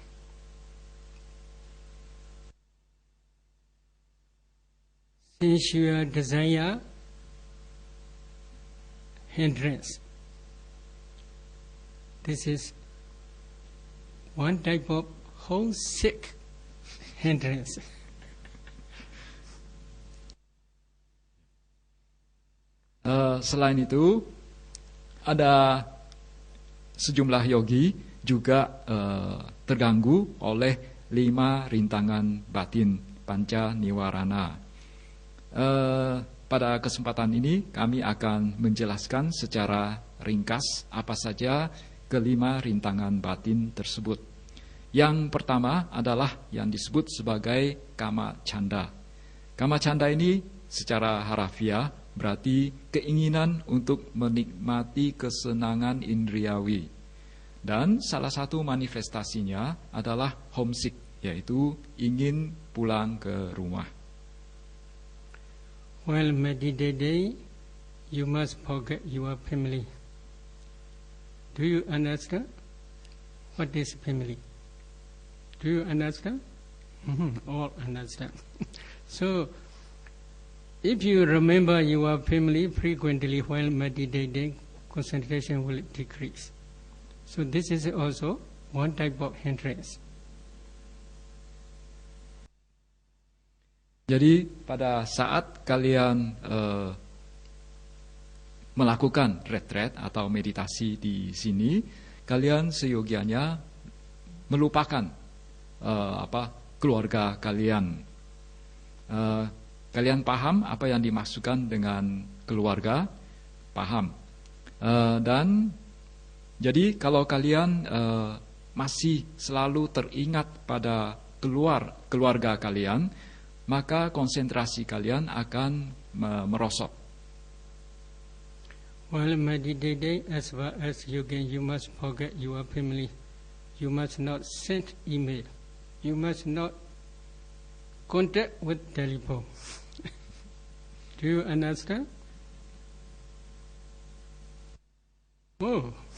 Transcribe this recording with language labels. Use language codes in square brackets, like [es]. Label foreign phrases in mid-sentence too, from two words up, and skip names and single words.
[en] Sensual desire hindrance. This is one type of homesick hindrance. [id] Selain itu, ada sejumlah yogi juga terganggu oleh 5 rintangan batin, [pi] panca niwarana. [id] pada kesempatan ini kami akan menjelaskan secara ringkas apa saja kelima rintangan batin tersebut. Yang pertama adalah yang disebut sebagai [pi] kama canda. Kama canda [id] ini secara harafiah berarti keinginan untuk menikmati kesenangan indriawi. Dan salah satu manifestasinya adalah homesick, yaitu ingin pulang ke rumah. [en] While meditating, you must forget your family. Do you understand? What is family? Do you understand? All understand. So, if you remember your family frequently while meditating, concentration will decrease. So this is also one type of hindrance. [id] Jadi pada saat kalian melakukan retreat atau meditasi di sini, kalian seyogianya melupakan keluarga kalian. Kalian paham apa yang dimaksudkan dengan keluarga? Paham. Dan jadi kalau kalian masih selalu teringat pada keluarga kalian, maka konsentrasi kalian akan merosot. [en] While meditating as well as yoga, you must forget your family. You must not send email. You must not contact with telephone. Do you understand? Oh.